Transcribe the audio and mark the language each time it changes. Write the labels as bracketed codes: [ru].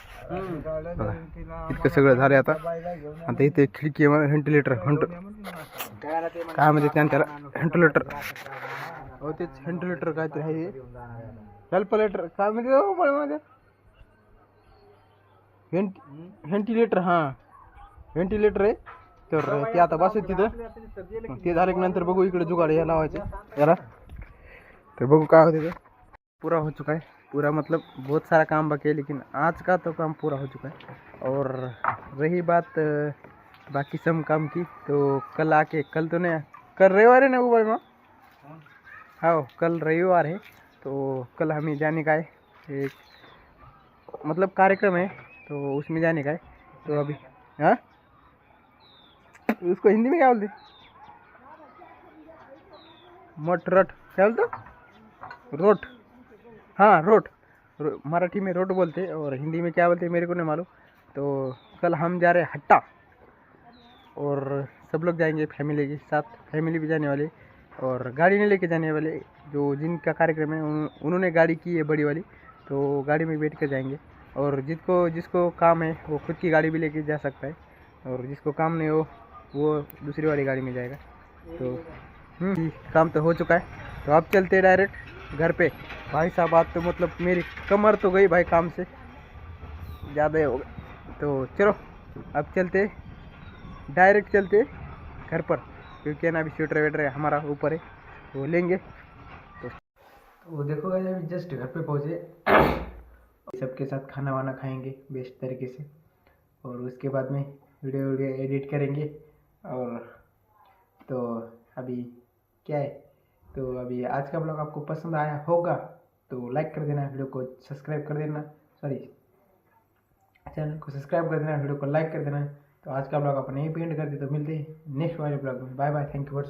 [mr] बघा इतकं सगळं झालं. आता इथे खिडकी व्हेंटिलेटर काय म्हणजे त्याला व्हेंटिलेटर हो तेच व्हेंटिलेटर काहीतरी आहे. हेल्पलेटर काय म्हणजे व्हेंटिलेटर. हां व्हेंटिलेटर आहे तर ते आता बसत तिथं. ते झालं की नंतर बघू इकडे जुगाड या लावायचं याला. तर बघू काय होते. [hi] ते पूरा हो चुका है. पूरा मतलब बहुत सारा काम बाकी है, लेकिन आज का तो काम पूरा हो चुका है. और रही बात बाकी सब काम की तो कल आके, कल तो नहीं, कल रविवार है ना वो बड़े माँ? हाँ कल रविवार है तो कल हमें जाने का है. एक मतलब कार्यक्रम है तो उसमें जाने का है. तो अभी हाँ उसको हिंदी में क्या बोलते? मट रट क्या बोलते? रोट. हाँ रोट. मराठी में रोट बोलते और हिंदी में क्या बोलते मेरे को नहीं मालूम. तो कल हम जा रहे हैं हट्टा और सब लोग जाएंगे फैमिली के साथ. फैमिली भी जाने वाले और गाड़ी नहीं लेके जाने वाले. जो जिनका कार्यक्रम है उन्होंने गाड़ी की है बड़ी वाली, तो गाड़ी में बैठ कर जाएंगे. और जिसको काम है वो खुद की गाड़ी भी लेके जा सकता है और जिसको काम नहीं हो वो दूसरी वाली गाड़ी में जाएगा. तो काम तो हो चुका है. तो अब चलते डायरेक्ट घर पे. भाई साहब आज तो मतलब मेरी कमर तो गई भाई काम से ज़्यादा ही हो गया. तो चलो अब चलते डायरेक्ट चलते घर पर, क्योंकि ना अभी स्वेटर वेटर हमारा ऊपर है वो लेंगे. तो वो देखो अभी जस्ट घर पे पहुँचे. सबके साथ खाना वाना खाएंगे बेस्ट तरीके से और उसके बाद में वीडियो एडिट करेंगे. और तो अभी क्या है, तो अभी आज का ब्लॉग आपको पसंद आया होगा तो लाइक कर देना, वीडियो को सब्सक्राइब कर देना, सॉरी चैनल को सब्सक्राइब कर देना, वीडियो को लाइक कर देना. तो आज का ब्लॉग अपन यहीं पे एंड कर दे. तो मिलते हैं नेक्स्ट वाले ब्लॉग में. Bye bye. Thank you for